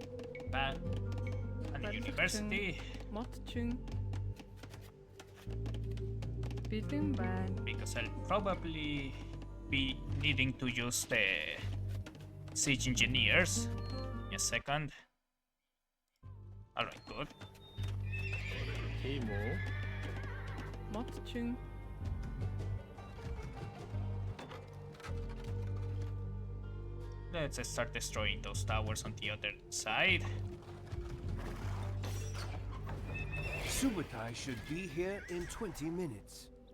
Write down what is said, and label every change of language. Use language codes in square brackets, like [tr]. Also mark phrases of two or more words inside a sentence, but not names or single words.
[en] and the university [mn] модчин бэлэн байна [en] because I'll probably be needing to use the siege engineers in a second. Alright, good. [mn] тийм үү модчин [en] Let's start destroying those towers on the other side. Subotai should be here in 20 minutes.